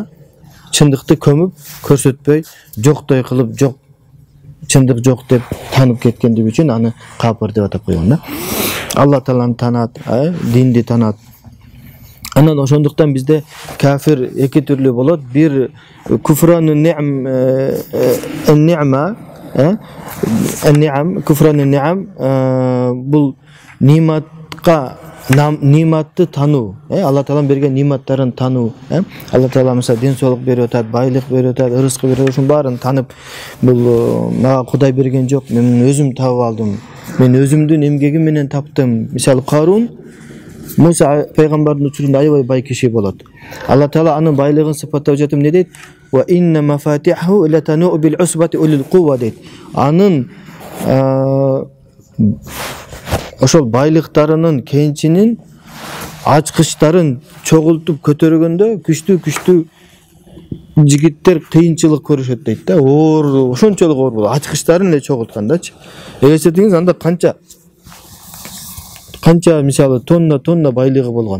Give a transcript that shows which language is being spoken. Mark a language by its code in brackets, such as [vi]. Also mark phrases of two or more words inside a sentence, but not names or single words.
[ky] Чындыкты көмүп көрсөтпөй, жоктой кылып, жок, чындык жок деп танып кеткендиги үчүн аны капыр деп атап койгон да. Алла Тааланы танат, динди танат. Анан ошондуктан бизде кафир эки түрлүү болот. Бир [ar] كفران نعمة, كفران نعم, [ky] бул ниматка ниматты тануу, Алла Тааланын берген ниматтарын тануу, Алла Таала мисалы ден соолук берип атат, байлык берип атат, ырызкы берип атат, ошонун баарын танып, бул мага Кудай берген жок, мен өзүм таап алдым. Мен өзүмдүн эмгегим менен таптым. Мисалы Карун Муса пайгамбардын учурунда аябай бай киши болот. Алла Таала анын байлыгын сыпаттап жатып эмне дейт? [ar] وإن مفاتحه لتنوء بالعصبة أولي القوة дейт. [ky] Анын ошол байлыктарынын кенчинин ачкычтарын чогултуп көтөргөндө күчтүү жигиттер кыйынчылык көрүшөт дейт да. Оор, ошончолук оор болот. Ачкычтарын эле чогулткандачы. Эсетиңиз анда канча мисалы тонна байлыгы болгон.